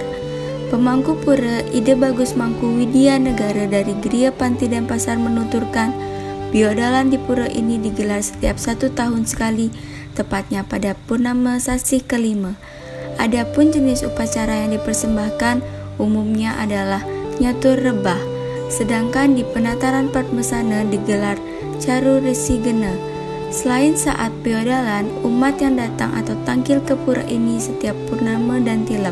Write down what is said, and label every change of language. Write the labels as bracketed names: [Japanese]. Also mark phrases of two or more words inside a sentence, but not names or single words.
[Indonesian] Pemangku pura Ide Bagus Mangku Widya Negara dari Geria Panti Denpasar menuturkan, biodalan di pura ini digelar setiap 1 tahun sekali, tepatnya pada purnama sasih kelima. Adapun jenis upacara yang dipersembahkan umumnya adalah nyatur rebah. Sedangkan di penataran Padmasana digelar Caru Resi Gena. Selain saat biodalan, umat yang datang atau tangkil ke pura ini setiap purnama dan tilam.